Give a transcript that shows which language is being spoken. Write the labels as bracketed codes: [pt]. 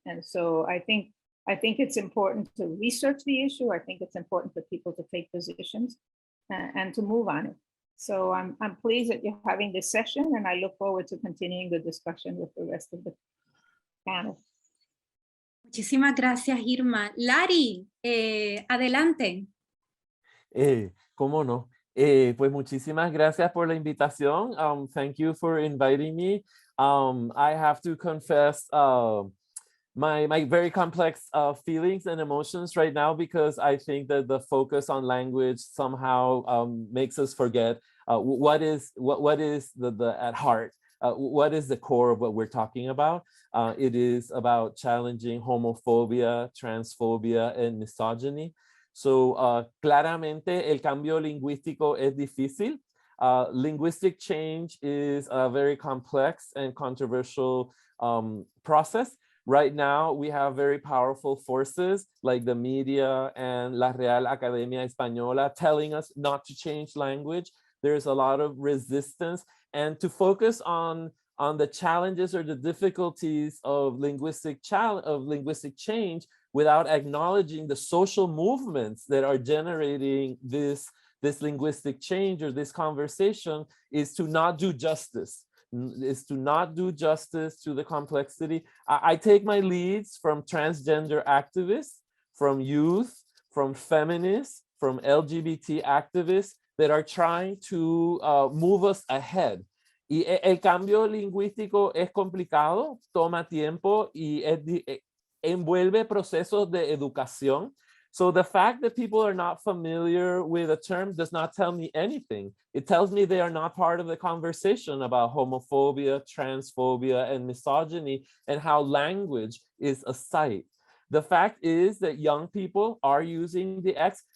[en] And so I think it's important to research the issue. I think it's important for people to take positions and to move on it. So I'm pleased that you're having this session, and I look forward to continuing the discussion with the rest of the panel. [es] Muchísimas gracias, Irma. Lari, adelante. ¿Cómo no? Pues muchísimas gracias por la invitación. [en] Thank you for inviting me. I have to confess my very complex feelings and emotions right now, because I think that the focus on language somehow makes us forget what is the at heart. What is the core of what we're talking about? It is about challenging homophobia, transphobia, and misogyny. [es] So claramente el cambio lingüístico es difícil. [en] Linguistic change is a very complex and controversial process. Right now, we have very powerful forces like the media and La Real Academia Española telling us not to change language. There's a lot of resistance, and to focus on the challenges or the difficulties of linguistic change without acknowledging the social movements that are generating this linguistic change or this conversation is to not do justice. Is to not do justice to the complexity. I take my leads from transgender activists, from youth, from feminists, from LGBT activists that are trying to move us ahead. [es] Y el cambio lingüístico es complicado, toma tiempo y envuelve procesos de educación. [en] So the fact that people are not familiar with a term does not tell me anything. It tells me they are not part of the conversation about homophobia, transphobia, and misogyny, and how language is a site. The fact is that young people are using the X.